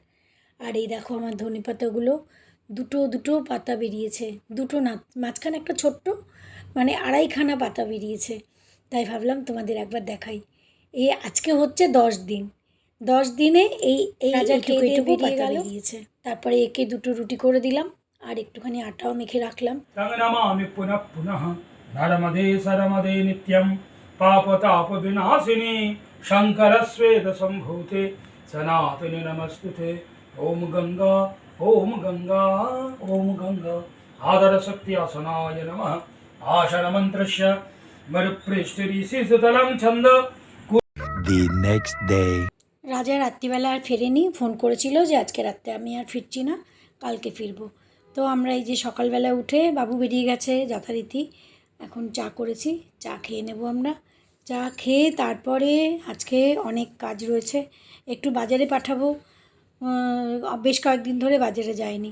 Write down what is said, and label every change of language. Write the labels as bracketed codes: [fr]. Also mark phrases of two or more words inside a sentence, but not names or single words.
[bn] আর এই দেখো আমার ধনে পাতাগুলো দুটো দুটো পাতা বেরিয়েছে, দুটো না, মাঝখানে একটা ছোট্ট, মানে আড়াইখানা পাতা বেরিয়েছে। তাই ভাবলাম তোমাদের একবার দেখাই। এই আজকে হচ্ছে 10 দিন, 10 দিনে এই এইটুকু পাতা বেরিয়েছে। তারপরে একে দুটো রুটি করে দিলাম আর একটুখানি আটাও মেখে রাখলাম। [sa] नमामि पुनः पुनः नर्मदे सरमदे नित्यं पापतापविनाशिनी शङ्करस्वेदसम्भूते सनातने नमस्तुते। ॐ गङ्गा ॐ गङ्गा ॐ गङ्गा आदरशक्ति आसनाय नमः। आशनमन्त्रस्य मरुपृष्ठरीशिषतलं छन्द। [en] The next day. [bn] রাজা রাত্রিবেলা আর ফেরেনি, ফোন করেছিল যে আজকে রাত্রে আমি আর ফিরছি না, কালকে ফিরবো। তো আমরা এই যে সকালবেলা উঠে, বাবু বেরিয়ে গেছে যথারীতি, এখন চা করেছি, চা খেয়ে নেব আমরা। চা খেয়ে তারপরে আজকে অনেক কাজ রয়েছে, একটু বাজারে পাঠাবো, বেশ কয়েকদিন ধরে বাজারে যাইনি।